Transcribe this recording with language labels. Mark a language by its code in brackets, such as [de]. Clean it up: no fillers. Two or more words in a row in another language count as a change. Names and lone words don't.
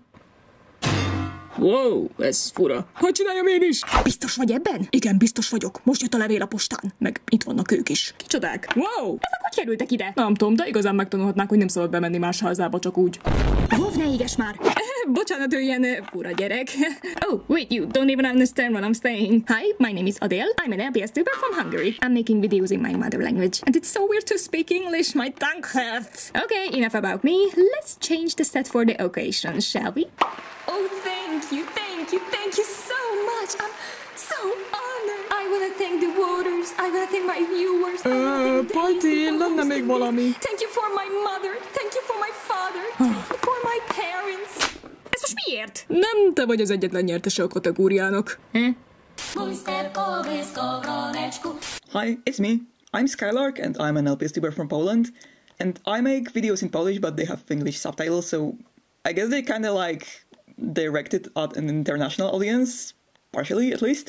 [hu] Wow, ez fura. Hogy csináljam én is? Biztos vagy ebben? Igen, biztos vagyok. Most jött a levél a postán. Meg itt vannak ők is. Kicsodák? Wow! Ezek hogy kerültek ide? Nem tudom, de igazán megtanulhatnák, hogy nem szabad bemenni más házába csak úgy. Vov, ne éges már! Bocsánat, ő ilyen fura gyerek. [en] Oh, wait, you don't even understand what I'm saying. Hi, my name is Adele. I'm an LPS tuber from Hungary. I'm making videos in my mother language. And it's so weird to speak English, my tongue hurts. Okay, enough about me. Let's change the set for the occasion, shall we? Oh, thank you so much. I'm so honored. I want to thank the voters. I want to thank my viewers. [hu] Pajti, lenne még valami. [en] Thank you for my mother. Thank you for my father. Thank you for my parents. [hu] Ez most miért? Nem te vagy az egyetlen nyertese a kategóriának. [en] Hi, it's me. I'm Skylark and I'm an LPS tuber from Poland. And I make videos in Polish, but they have English subtitles, so I guess they kind of like directed at an international audience, partially at least.